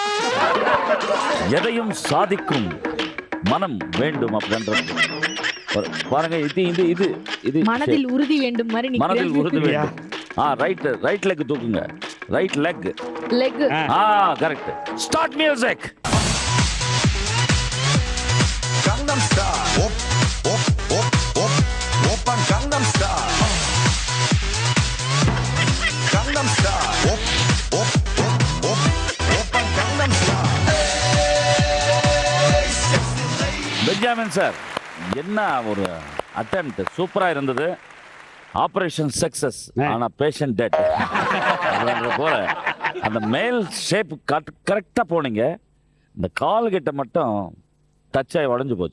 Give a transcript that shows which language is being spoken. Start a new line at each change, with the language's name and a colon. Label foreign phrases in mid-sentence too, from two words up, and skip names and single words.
Tamil: எதையும் சாதிக்கும் மனம் வேண்டும் அப்படின்றது பாருங்க. இது மனதில் உறுதி வேண்டும் மாதிரி மனதில் உறுதி வேண்டும்.
English: right leg
Tamil: தூக்குங்க.
English: right leg. Correct. Start music. Gangnam Style. Op, op, op, op. Oppan Gangnam Style. Gangnam Style. Op, op, op, op. Oppan Gangnam Style. Hey, sexy lady.
Tamil: பென்ஜாமின் சார், என்ன ஒரு அட்டெம்ப்ட், சூப்பரா இருந்தது.
English: operation success,
Tamil: ஆனா
English: patient dead
Tamil: போல அந்த மேல் ஷேப் கரெக்டா போனீங்க. இந்த கால் கிட்ட மட்டும் டச் ஆகி உடஞ்சு போச்சு.